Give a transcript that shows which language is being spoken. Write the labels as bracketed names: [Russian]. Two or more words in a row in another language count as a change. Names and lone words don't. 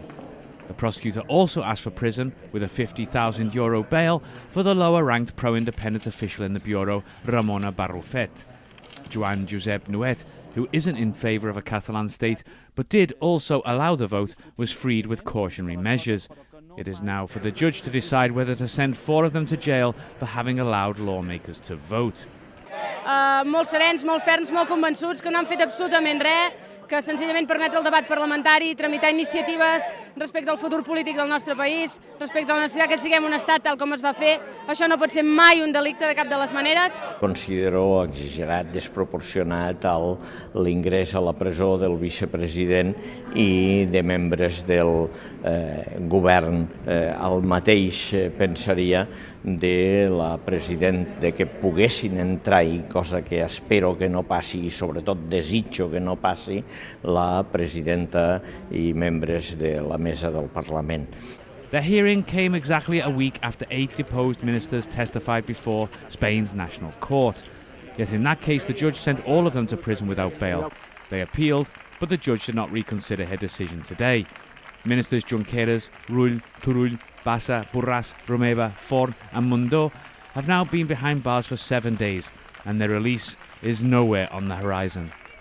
[English] The prosecutor also asked for prison with a €50,000 bail for the lower-ranked pro-independent official in the Bureau, Ramona Barrufet. Joan Josep Nuet, who isn't in favour of a Catalan state but did also allow the vote, was freed with cautionary measures. It is now for the judge to decide whether to send 4 of them to jail for having allowed lawmakers to vote. [Catalan] Molt serens, molt ferms, molt convençuts, que no han fet absolutament res, que senzillament permet el debat parlamentari, tramitar iniciatives respecte al futur polític del nostre país, respecte a la necessitat que siguem un estat tal com es va fer. Això no pot ser mai un delicte de cap de les maneres. Considero exagerat, desproporcionat l'ingrés a la presó del vicepresident i de membres del govern. El mateix pensaria de la presidenta, de que poguessin entrar, cosa que espero que no passi i sobretot desitjo que no passi, la presidenta i membres de la mesa del Parlament. [English] The hearing came exactly a week after 8 deposed ministers testified before Spain's National Court. Yet in that case, the judge sent all of them to prison without bail. They appealed, but the judge did not reconsider her decision today. Ministers Junqueras, Rull, Turull, Bassa, Borràs, Romeva, Forn and Mundó have now been behind bars for 7 days, and their release is nowhere on the horizon.